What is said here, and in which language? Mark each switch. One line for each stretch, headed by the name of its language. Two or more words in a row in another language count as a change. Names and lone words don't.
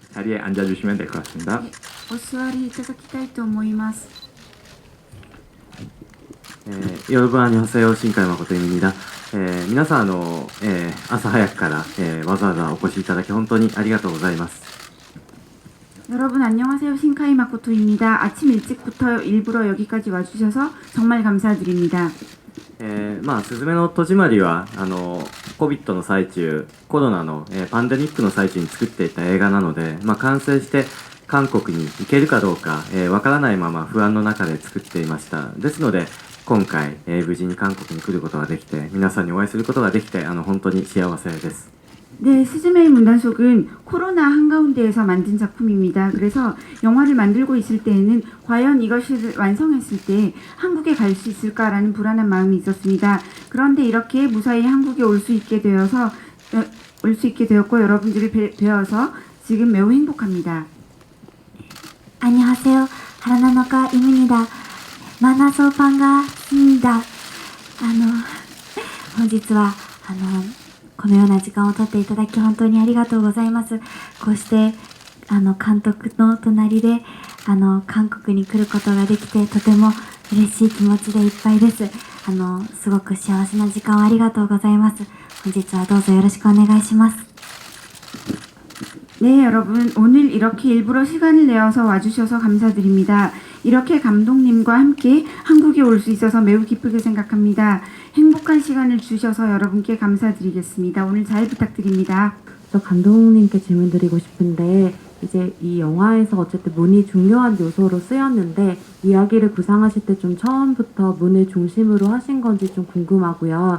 Korean: 자리에 앉아주시면 될 것 같습니다.
Japanese: お座りいただきたいと思います。
Korean: 여러분 안녕하세요. 신카이 마코토입니다.
Japanese: 皆さん朝早くから、わざわざお越しいただき本当にありがとうございます。
Korean: 여러분 안녕하세요. 신카이 마코토입니다. 아침 일찍부터 일부러 여기까지 와주셔서 정말 감사드립니다.
Japanese: すずめの戸締まりはCOVID の最中、コロナの、パンデミックの最中に作っていた映画なので、完成して韓国に行けるかどうかわからないまま不安の中で作っていました。ですので今回、無事に韓国に来ることができて、皆さんにお会いすることができて本当に幸せです。
Korean: 네, 스즈메의 문단속은 코로나 한가운데에서 만든 작품입니다. 그래서 영화를 만들고 있을 때에는 과연 이것을 완성했을 때 한국에 갈 수 있을까라는 불안한 마음이 있었습니다. 그런데 이렇게 무사히 한국에 올 수 있게 되었고 여러분들을 뵈어서 지금 매우 행복합니다. 안녕하세요. 하라나노카 임입니다. 만화소판가입니다.
Japanese: 本日はこのような時間をとっていただき本当にありがとうございます。こうして監督の隣で韓国に来ることができてとても嬉しい気持ちでいっぱいです。すごく幸せな時間をありがとうございます。本日はどうぞよろしくお願いします。
Korean: 네, 여러분 오늘 이렇게 일부러 시간을 내어서 와주셔서 감사드립니다. 이렇게 감독님과 함께 한국에 올 수 있어서 매우 기쁘게 생각합니다. 행복한 시간을 주셔서 여러분께 감사드리겠습니다. 오늘 잘 부탁드립니다. 또 감독님께 질문드리고 싶은데 이제 이 영화에서 어쨌든 문이 중요한 요소로 쓰였는데 이야기를 구상하실 때 좀 처음부터 문을 중심으로 하신 건지 좀 궁금하고요.